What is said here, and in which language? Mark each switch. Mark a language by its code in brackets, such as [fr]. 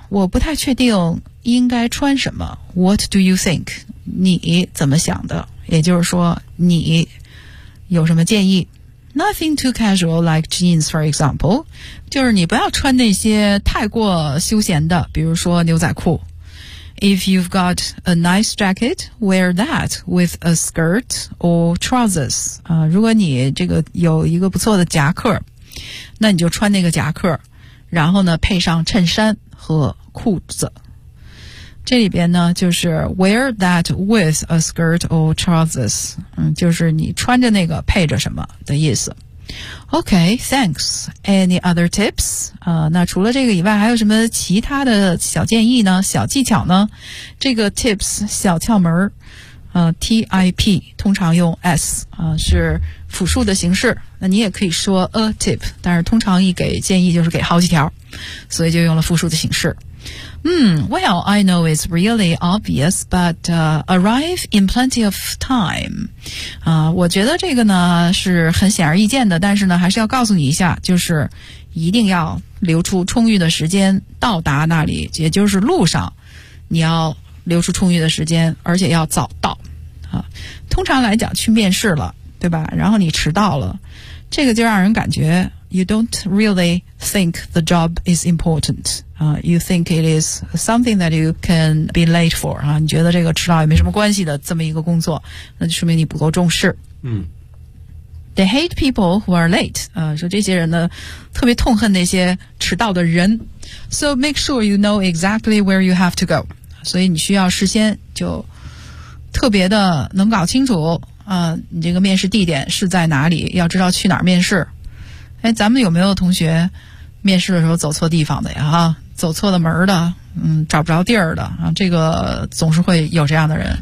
[zh] 我不太确定应该穿什么。 [en] What do you think? [zh] 你怎么想的？也就是说，你有什么建议？ [en] Nothing too casual like jeans, for example. [zh] 就是你不要穿那些太过休闲的，比如说牛仔裤。 [en] If you've got a nice jacket, wear that with a skirt or trousers. [zh] 如果你这个有一个不错的夹克，那你就穿那个夹克，然后呢配上衬衫和裤子。这里边呢就是 [en] wear that with a skirt or trousers， [zh] 就是你穿着那个配着什么的意思。 [en] Okay, thanks. Any other tips? [zh] 那除了这个以外，还有什么其他的小建议呢？小技巧呢？这个 tips 小窍门，tip 通常用 s 是复数的形式。那你也可以说 a tip， 但是通常一给建议就是给好几条，所以就用了复数的形式。 [en] Well, I know it's really obvious, but arrive in plenty of time. [zh] 我觉得这个呢是很显而易见的，但是呢还是要告诉你一下，就是一定要留出充裕的时间到达那里，也就是路上你要留出充裕的时间，而且要早到啊。通常来讲去面试了，对吧，然后你迟到了，这个就让人感觉 [en] you don't really think the job is important、 you think it is something that you can be late for、 [zh] 啊、你觉得这个迟到也没什么关系的这么一个工作，那就说明你不够重视。嗯。 [en] They hate people who are late、 [zh] 说这些人呢特别痛恨那些迟到的人。 [en] So make sure you know exactly where you have to go。 [zh] 所以你需要事先就特别的能搞清楚啊、你这个面试地点是在哪里，要知道去哪儿面试。哎，咱们有没有同学面试的时候走错地方的呀，哈，走错了门的，嗯，找不着地儿的啊，这个总是会有这样的人。